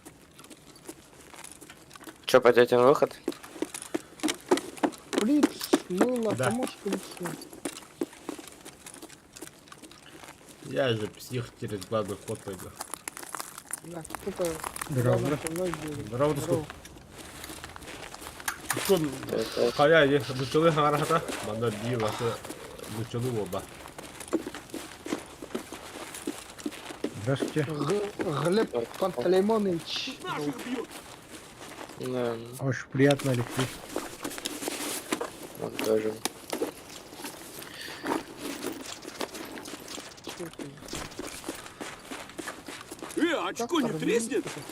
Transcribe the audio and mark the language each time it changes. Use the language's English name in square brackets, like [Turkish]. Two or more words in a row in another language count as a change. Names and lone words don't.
[Russian] Че, пойдете на выход? Приц, мыло, Да. помочь прицу. Я же псих через главный ход пойду. Да, кто-то Здорово. рядом со мной бегает. Здорово, Здорово. Kun kaya ye luchulu harahata manda di wasa luchulu оба. Здравствуйте. Глеб Пантелеймонович. Наших бьют. Да, Очень приятно, Алексей. он тоже. Очко не треснет?